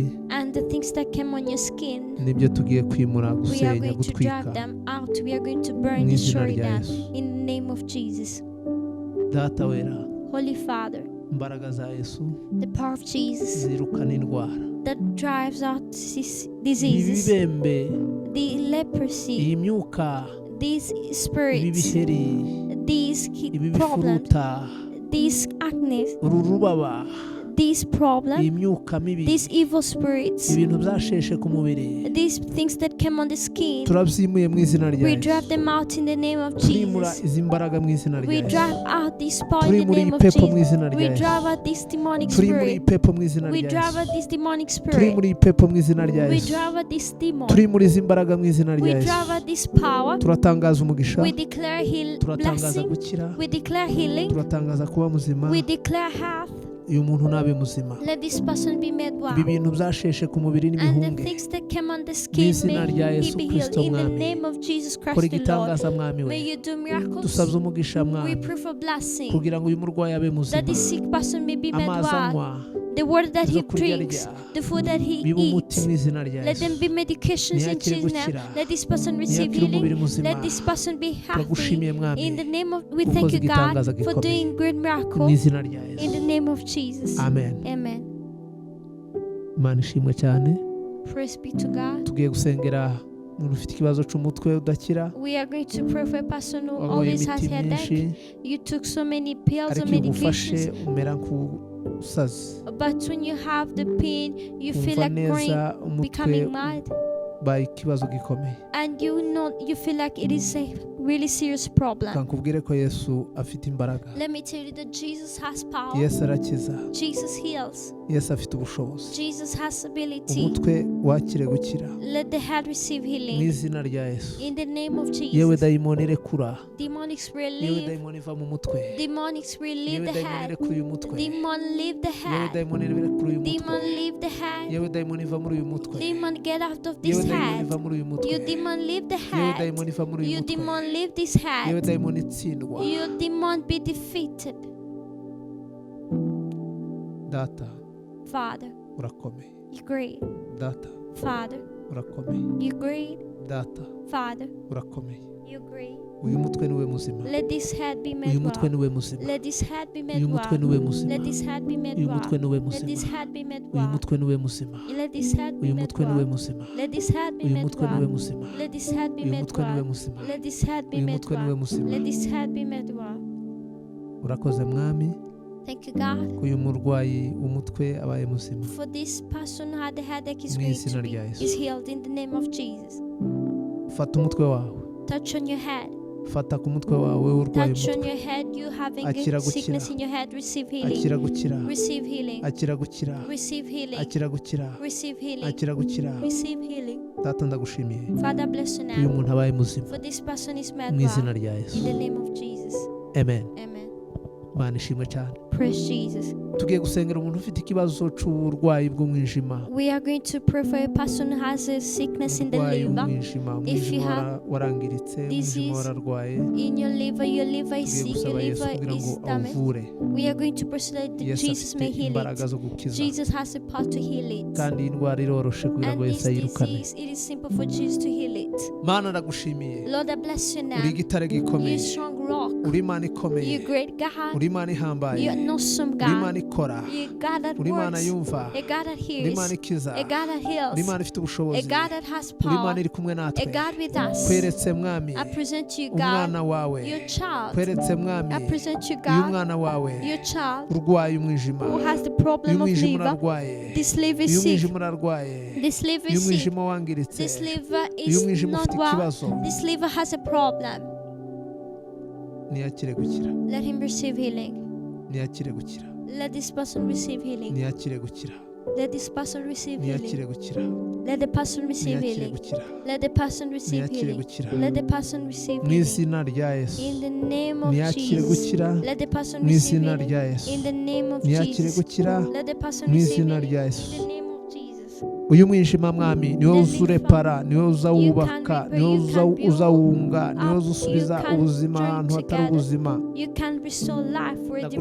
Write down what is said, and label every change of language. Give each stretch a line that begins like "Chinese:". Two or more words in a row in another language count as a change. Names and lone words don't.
English: And the things that came on your skin,
Kinyarwanda: nibyo tugiye kwimura,
English: we are
Kinyarwanda: gusenya,
English: going to
Kinyarwanda: gutwika
English: drive them out. We are going to burn,
Kinyarwanda: mu izina
English: destroy
Kinyarwanda: rya
English: them
Kinyarwanda: Yesu.
English: in the name of Jesus.
Kinyarwanda: Data wera,
English: Holy Father,
Kinyarwanda: imbaraga za Yesu
English: the power of Jesus
Kinyarwanda: zirukana indwara,
English: that drives out diseases,
Kinyarwanda: ibibembe,
English: the leprosy,
Kinyarwanda: iyi myuka,
English: these
Kinyarwanda: ibi
English: spirits,
Kinyarwanda: biheri,
English: these
Kinyarwanda: ibi
English: problems,
Kinyarwanda: bifuruta,
English: these acne,
Kinyarwanda: uru rubaba,
English: these
Kinyarwanda: iyi
English: problems,
Kinyarwanda: myuka mibi,
English: these evil spirits,
Kinyarwanda: ibintu byasheshe ku mubiri,
English: these things that came on the skin,
Kinyarwanda: turabyimuye mu izina rya
English: we
Kinyarwanda: Yesu.
English: drive them out in the name of
Kinyarwanda: Turimura
English: Jesus.
Kinyarwanda: izi mbaraga mu izina rya
English: We
Kinyarwanda: Yesu.
English: drive out this power in the
Kinyarwanda: Turimura
English: name of
Kinyarwanda: ipepo mu
English: Jesus.
Kinyarwanda: izina rya
English: We
Kinyarwanda: Yesu.
English: drive out this demonic
Kinyarwanda: Turimura
English: spirit.
Kinyarwanda: ipepo mu izina
English: We
Kinyarwanda: rya
English: drive out
Kinyarwanda: Yesu.
English: this demonic spirit.
Kinyarwanda: Turimura ipepo mu izina rya
English: We
Kinyarwanda: Yesu.
English: drive out this demon.
Kinyarwanda: Turimura izi mbaraga mu izina
English: We
Kinyarwanda: rya Yesu.
English: drive out this power.
Kinyarwanda: Turatangaza umugisha,
English: We declare
Kinyarwanda: turatangaza
English: blessing.
Kinyarwanda: gukira,
English: We declare healing.
Kinyarwanda: turatangaza kuba muzima.
English: We declare health.
Kinyarwanda: Uyu muntu nabe muzima.
English: Let this person be made
Kinyarwanda: Ibi
English: well.
Kinyarwanda: bintu byasheshe ku mubiri
English: And the
Kinyarwanda: n'imihunge,
English: things that came on the
Kinyarwanda: mu
English: skin,
Kinyarwanda: izina rya
English: may he
Kinyarwanda: Yesu
English: be healed.
Kinyarwanda: Kristo
English: In the
Kinyarwanda: mwami.
English: name of Jesus
Kinyarwanda: Kora
English: Christ the Lord.
Kinyarwanda: igitangaza mwami
English: May
Kinyarwanda: we.
English: you do miracles.
Kinyarwanda: Dusabye umugisha
English: We
Kinyarwanda: mwami,
English: pray for blessing.
Kinyarwanda: kugira ngo uyu murwayi abe
English: That
Kinyarwanda: muzima.
English: this sick person may be made
Kinyarwanda: Amazi
English: well.
Kinyarwanda: anywa,
English: The water that he
Kinyarwanda: izo kurya
English: drinks,
Kinyarwanda: arya,
English: the food that he
Kinyarwanda: bibe umuti
English: eats,
Kinyarwanda: mu izina rya
English: let them
Kinyarwanda: Yesu.
English: be medications in
Kinyarwanda: Ntiyakire
English: Jesus' name.
Kinyarwanda: gukira,
English: Let this person receive
Kinyarwanda: ntiyakire umubiri
English: healing.
Kinyarwanda: muzima.
English: Let this person be healthy.
Kinyarwanda: Turagushimiye mwami,
English: In the name of, we
Kinyarwanda: kuko
English: thank you, God,
Kinyarwanda: igitangaza
English: for
Kinyarwanda: gikomeye.
English: doing great
Kinyarwanda: Mu
English: miracles.
Kinyarwanda: izina rya
English: In the
Kinyarwanda: Yesu.
English: name of Jesus.
Kinyarwanda: Amen.
English: Amen.
Kinyarwanda: Imana ishimwe cyane.
English: Praise be to God.
Kinyarwanda: Tugiye gusengera umuntu ufite ikibazo cy'umutwe udakira,
English: We are going to pray for a person who
Kinyarwanda: wagoye
English: always has
Kinyarwanda: imiti myinshi,
English: headache. You took so many pills or
Kinyarwanda: ariko iyo ugufashe
English: medications,
Kinyarwanda: umera nk'usazi,
English: but when you have the pain, you feel
Kinyarwanda: wumva
English: like going,
Kinyarwanda: neza umutwe
English: becoming mad,
Kinyarwanda: ubaye ikibazo gikomeye.
English: and you feel like it is a really serious problem.
Kinyarwanda: Kankubwire ko Yesu afite imbaraga,
English: Let me tell you that Jesus has power.
Kinyarwanda: Yesu arakiza,
English: Jesus heals.
Kinyarwanda: Yesu afite ubushobozi.
English: Jesus has ability.
Kinyarwanda: Umutwe wakire gukira
English: Let the head receive
Kinyarwanda: mu
English: healing.
Kinyarwanda: izina rya Yesu.
English: In the name of
Kinyarwanda: Yewe
English: Jesus.
Kinyarwanda: dayimoni rekura,
English: Demonic spirit
Kinyarwanda: yewe
English: leave.
Kinyarwanda: dayimoni iva mu mutwe,
English: Demonic spirit leave
Kinyarwanda: yewe
English: the
Kinyarwanda: dayimoni
English: head.
Kinyarwanda: rekura uyu mutwe,
English: Demon leave the
Kinyarwanda: yewe
English: head.
Kinyarwanda: dayimoni rekura uyu
English: Demon
Kinyarwanda: mutwe,
English: leave the head.
Kinyarwanda: yewe dayimoni iva muri uyu mutwe,
English: Demon get out of
Kinyarwanda: yewe
English: this
Kinyarwanda: dayimoni
English: head.
Kinyarwanda: iva muri uyu mutwe,
English: You demon leave the
Kinyarwanda: yewe
English: head.
Kinyarwanda: dayimoni iva muri uyu
English: You
Kinyarwanda: mutwe,
English: demon leave this
Kinyarwanda: yewe
English: head.
Kinyarwanda: dayimoni itsindwa.
English: You demon be defeated.
Kinyarwanda: Data
English: Father,
Kinyarwanda: urakomeye,
English: you great.
Kinyarwanda: data
English: Father,
Kinyarwanda: urakomeye,
English: you great.
Kinyarwanda: data
English: Father,
Kinyarwanda: urakomeye.
English: you great.
Kinyarwanda: Uyu mutwe niwe muzima,
English: Let this head be
Kinyarwanda: uyu
English: made
Kinyarwanda: mutwe
English: well.
Kinyarwanda: niwe muzima,
English: Let this head be made
Kinyarwanda: uyu mutwe
English: well.
Kinyarwanda: niwe muzima,
English: Let this head be made
Kinyarwanda: uyu
English: well.
Kinyarwanda: mutwe niwe
English: Let this
Kinyarwanda: muzima,
English: head be made
Kinyarwanda: uyu
English: well.
Kinyarwanda: mutwe niwe muzima,
English: Let this head be
Kinyarwanda: uyu
English: made
Kinyarwanda: mutwe niwe
English: well.
Kinyarwanda: muzima,
English: Let this head be
Kinyarwanda: uyu
English: made
Kinyarwanda: mutwe niwe
English: well.
Kinyarwanda: muzima,
English: Let this head be
Kinyarwanda: uyu
English: made
Kinyarwanda: mutwe niwe
English: well.
Kinyarwanda: muzima,
English: Let this head be
Kinyarwanda: uyu
English: made
Kinyarwanda: mutwe niwe
English: well.
Kinyarwanda: muzima.
English: Let this head be made well.
Kinyarwanda: Urakoze mwami
English: Thank you, God,
Kinyarwanda: ko uyu murwayi umutwe abaye muzima,
English: for this person who had the headache is
Kinyarwanda: mu
English: going
Kinyarwanda: izina
English: to be
Kinyarwanda: rya Yesu.
English: is healed in the name of Jesus.
Kinyarwanda: Fata umutwe wawe,
English: Touch on your head.
Kinyarwanda: fata ku mutwe wawe urwaye
English: Touch on
Kinyarwanda: umutwe,
English: your head. You having
Kinyarwanda: Akira
English: a
Kinyarwanda: gukira.
English: sickness in your head. Receive healing.
Kinyarwanda: akira gukira,
English: Receive healing.
Kinyarwanda: akira gukira,
English: Receive healing.
Kinyarwanda: akira gukira,
English: Receive healing.
Kinyarwanda: akira gukira.
English: Receive healing.
Kinyarwanda: Data ndagushimiye
English: Father, bless you
Kinyarwanda: ko uyu
English: now.
Kinyarwanda: muntu abaye muzima,
English: For this person is made
Kinyarwanda: mu izina
English: well.
Kinyarwanda: rya
English: In
Kinyarwanda: Yesu.
English: the name of Jesus.
Kinyarwanda: Amen.
English: Amen.
Kinyarwanda: Mana ishimwe cyane.
English: Praise Jesus.
Kinyarwanda: Tugiye gusengera umuntu ufite ikibazo cy'uburwayi bw'umwijima,
English: We are going to pray for a person who has a sickness in the
Kinyarwanda: uburwayi
English: liver.
Kinyarwanda: bw'umwijima,
English: If you
Kinyarwanda: umwijima
English: have
Kinyarwanda: warangiritse,
English: disease
Kinyarwanda: umwijima wararwaye.
English: In your liver is
Kinyarwanda: Tugiye
English: sick, your
Kinyarwanda: gusaba Yesu
English: liver
Kinyarwanda: kugira ngo
English: is damaged.
Kinyarwanda: awuvure.
English: We are going to pray so that
Kinyarwanda: Yesu
English: Jesus
Kinyarwanda: afite
English: may heal
Kinyarwanda: imbaraga
English: it.
Kinyarwanda: zo gukiza,
English: Jesus has the power to heal it.
Kinyarwanda: kandi iyi ndwara iroroshe kugira ngo
English: And
Kinyarwanda: Yesu
English: this
Kinyarwanda: ayirukane.
English: disease, it is simple for Jesus to heal it.
Kinyarwanda: Mana ndagushimiye,
English: Lord, I bless you now.
Kinyarwanda: uri igitare
English: You
Kinyarwanda: gikomeye,
English: strong rock.
Kinyarwanda: uri Imana ikomeye,
English: You're great God.
Kinyarwanda: uri Imana ihambaye,
English: You're an awesome
Kinyarwanda: uri Imana
English: God.
Kinyarwanda: ikora,
English: You're God that
Kinyarwanda: uri Imana
English: works.
Kinyarwanda: yumva,
English: A God that
Kinyarwanda: uri
English: hears.
Kinyarwanda: Imana ikiza,
English: A God that
Kinyarwanda: uri
English: heals.
Kinyarwanda: Imana ifite
English: A
Kinyarwanda: ubushobozi,
English: God that has
Kinyarwanda: uri Imana
English: power.
Kinyarwanda: iri kumwe
English: A
Kinyarwanda: natwe.
English: God with us.
Kinyarwanda: Kweretse mwami
English: I present to you,
Kinyarwanda: umwana
English: God,
Kinyarwanda: wawe,
English: your child.
Kinyarwanda: kweretse mwami
English: I present to you,
Kinyarwanda: uyu
English: God,
Kinyarwanda: mwana wawe
English: your child
Kinyarwanda: urwaye umwijima,
English: who has the
Kinyarwanda: uyu
English: problem of
Kinyarwanda: mwijima
English: liver.
Kinyarwanda: urarwaye,
English: This liver is
Kinyarwanda: uyu
English: sick.
Kinyarwanda: mwijima urarwaye,
English: This liver
Kinyarwanda: uyu
English: is sick.
Kinyarwanda: mwijima wangiritse,
English: This liver
Kinyarwanda: uyu
English: is
Kinyarwanda: mwijima
English: not
Kinyarwanda: ufite
English: well.
Kinyarwanda: ikibazo,
English: This liver has a problem.
Kinyarwanda: ntiyakire gukira,
English: Let him receive healing.
Kinyarwanda: ntiyakire gukira,
English: Let this person receive healing.
Kinyarwanda: ntiyakire gukira,
English: Let this person receive
Kinyarwanda: ntiyakire
English: healing.
Kinyarwanda: gukira,
English: Let the person receive
Kinyarwanda: ntiyakire
English: healing.
Kinyarwanda: gukira,
English: Let the person receive
Kinyarwanda: ntiyakire
English: healing.
Kinyarwanda: gukira,
English: Let the person receive
Kinyarwanda: mu
English: healing.
Kinyarwanda: izina rya Yesu,
English: In the name of
Kinyarwanda: ntiyakire
English: Jesus.
Kinyarwanda: gukira,
English: Let the person
Kinyarwanda: mu
English: receive
Kinyarwanda: izina
English: healing.
Kinyarwanda: rya Yesu,
English: In the name of
Kinyarwanda: ntiyakire
English: Jesus.
Kinyarwanda: gukira,
English: Let the person
Kinyarwanda: mu
English: receive
Kinyarwanda: izina
English: healing.
Kinyarwanda: rya
English: In
Kinyarwanda: Yesu.
English: the name of Jesus.
Kinyarwanda: uyu mwijima mwami niwe uza urepara, niwe uza wubaka, niwe uza wunga, niwe uza usubiza ubuzima ahantu hatari ubuzima.
English: You can restore life where there is